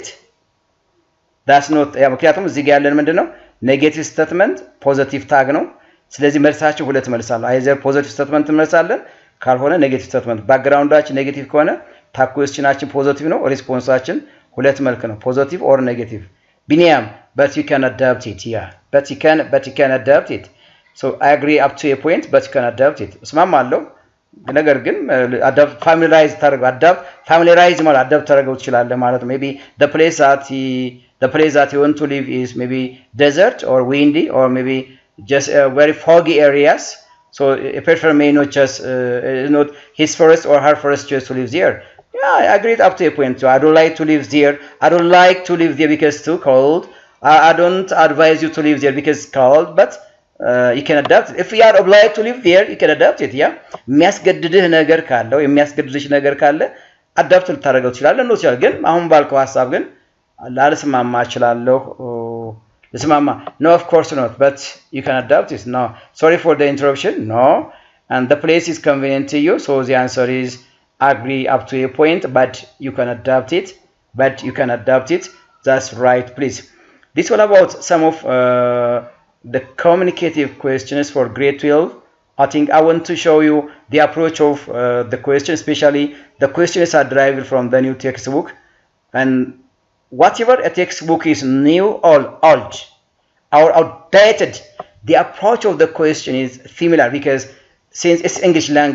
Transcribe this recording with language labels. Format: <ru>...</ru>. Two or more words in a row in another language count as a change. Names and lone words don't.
<en>that's not</en> <am>ያ ምክንያቱም እዚህ ጋር ያለን ምንድነው</am> <en>negative statement positive tag</en> <am>ነው ስለዚህ መልሳችሁ ሁለት መልሳለሁ</am> <en>either positive statement</en> <am>መልሳለን ካልሆነ</am> <en>negative statement</en> <am>ባክግራውንዳችን ኔጌቲቭ ከሆነ ታግ ኩዌስችናችን ፖዚቲቭ ነው ሪስፖንሳችን ሁለት መልክ ነው</am> <en>positive or ኔጌቲቭ ቢኒያም but you can adapt it yeah but you can adapt it so I agree up to a point but you can adapt it</en> <am>እስማማለሁ ነገር ግን</am> <en>adapt familiarize ታደርጉ adapt familiarize ማለት adapt</en> <am>ታደርጉ ይችላል ማለት ነው</am> <en>maybe the place that you want to live is maybe desert or windy or maybe just very foggy areas so a person may not just not his forest or her forest choose to live there yeah I agree up to a point so I don't like to live there I don't like to live there because it's too cold I don't advise you to live there because it's cold but you can adapt it. If you are obliged to live there you can adapt it yeah</en> <am>የሚያስገድድህ ነገር ካለው የሚያስገድድሽ ነገር ካለ አዳፕት ልታደርገው ትችላለህ ነው ሲል ግን አሁን ባልከው ሐሳብ ግን ላልስማማ እችላለሁ ልስማማ</am> <en>no of course not but you can adapt it no sorry for the interruption no and the place is convenient to you so the answer is agree up to a point but you can adapt it that's right please this one about some of the communicative questions for grade 12 I think I want to show you the approach of the question especially the questions are derived from the new textbook and whatever a textbook is new or old or outdated the approach of the question is similar because since it's English</en>